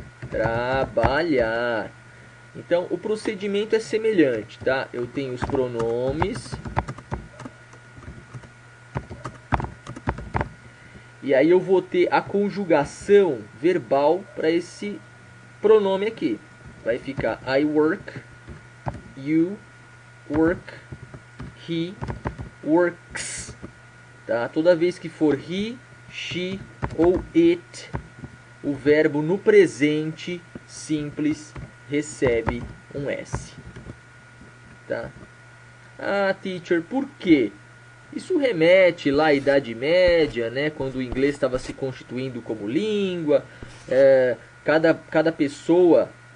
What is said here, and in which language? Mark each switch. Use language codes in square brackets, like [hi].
[pt] Trabalhar. Então, o procedimento é semelhante, tá? Eu tenho os pronomes. E aí eu vou ter a conjugação verbal para esse pronome aqui. Vai ficar [en] I work, you work, he works. [pt] Tá? Toda vez que for he, she ou it, o verbo no presente simples recebe um S. Tá? Ah, teacher, por quê? Isso remete lá à Idade Média, né, quando o inglês estava se constituindo como língua. Cada pessoa